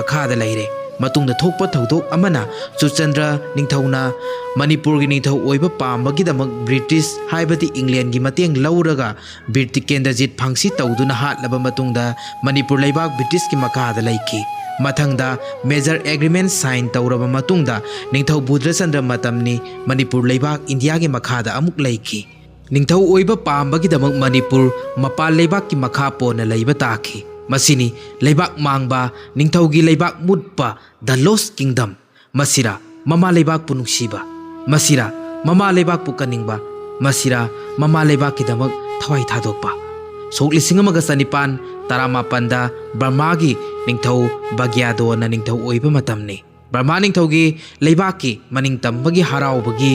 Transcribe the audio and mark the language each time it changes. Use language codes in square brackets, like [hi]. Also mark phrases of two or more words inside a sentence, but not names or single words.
[mni] makhada leire matungda thokpa thodok amana Chuchandra ningthauna Manipur gi ningthau oiba pambagi damak British haibati England gi mateng lauraga Bir Tikendrajit phangsi tawduna hatlaba matungda Manipur leibak British gi makhada leiki mathangda [en] major agreement sign [mni] tawraba matungda ningthau Budhrachandra matamni Manipur leibak India gi makhada amuk leiki ningthau oiba pambagi damak Manipur mapal leibak gi makha pona leiba takhi masini leibak mangba ningthau gi leibak mutpa [en] the lost kingdom [mni] masira mama leibak punungsiba masira mama leibak pukaningba masira mama leibak ki damak thawai thadokpa sok lising amaga sanipan taramapanda Burma gi ningthau Bagyado na ningthau oiba matamni Burma ningthau gi leibak ki maning tambagi harau bagi